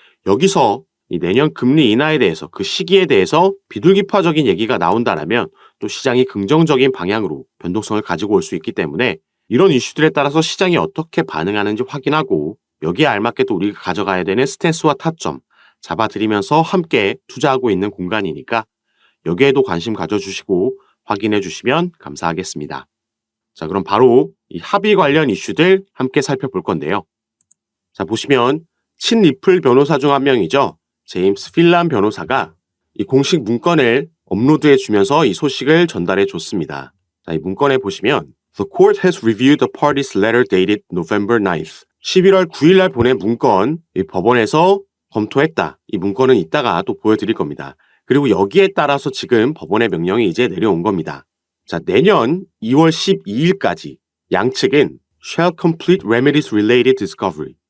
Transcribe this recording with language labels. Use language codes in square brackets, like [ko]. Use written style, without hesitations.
[ko] 여기서 이 내년 금리 인하에 대해서, 그 시기에 대해서 비둘기파적인 얘기가 나온다라면 또 시장이 긍정적인 방향으로 변동성을 가지고 올 수 있기 때문에 이런 이슈들에 따라서 시장이 어떻게 반응하는지 확인하고 여기에 알맞게 또 우리가 가져가야 되는 스탠스와 타점 잡아드리면서 함께 투자하고 있는 공간이니까 여기에도 관심 가져주시고 확인해 주시면 감사하겠습니다. 자, 그럼 바로 이 합의 관련 이슈들 함께 살펴볼 건데요. 자, 보시면 친리플 변호사 중 한 명이죠. 제임스 필란 변호사가 이 공식 문건을 업로드해 주면서 이 소식을 전달해 줬습니다. 자, 이 문건에 보시면 [en] The court has reviewed the party's letter dated November 9th. [ko] 11월 9일 날 보낸 문건, 이 법원에서 검토했다. 이 문건은 이따가 또 보여드릴 겁니다. 그리고 여기에 따라서 지금 법원의 명령이 이제 내려온 겁니다. 자, 내년 2월 12일까지 양측은 [en] shall complete remedies related discovery.